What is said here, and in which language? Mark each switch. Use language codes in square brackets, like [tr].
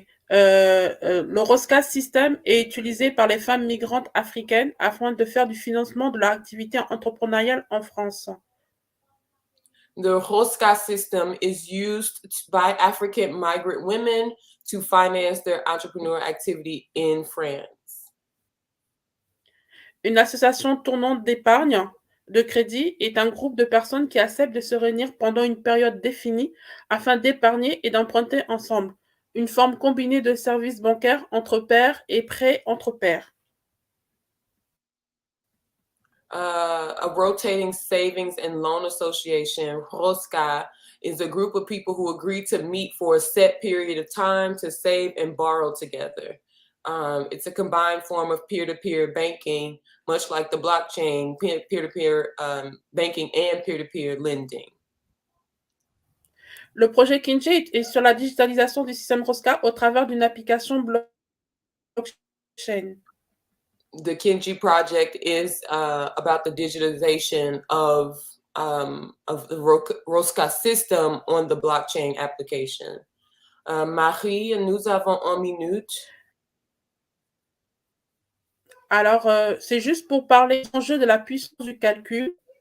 [fr] L'Horoscas System est utilisé par les femmes migrantes africaines afin de faire du financement de leur activité entrepreneuriale en France. [en] The Rosca system is used by African migrant women to finance their entrepreneurial activity in France. [fr] Une association tournante d'épargne de crédit est un groupe de personnes qui acceptent de se réunir pendant une période définie afin d'épargner et d'emprunter ensemble. Une forme combinée de services bancaires entre pairs et prêts entre pairs. [en] A rotating savings and loan association, ROSCA, is a group of people who agree to meet for a set period of time to save and borrow together. It's a combined form of peer-to-peer banking, much like the blockchain, peer-to-peer banking and peer-to-peer lending. [fr] Le projet Kinji est sur la digitalisation du système ROSCA au travers d'une application blockchain. [en] The Kinji project is about the digitalization of the ROSCA system on the blockchain application. [fr] Marie, nous avons 1 minute. Alors, c'est juste pour parler des enjeux de la puissance du calcul.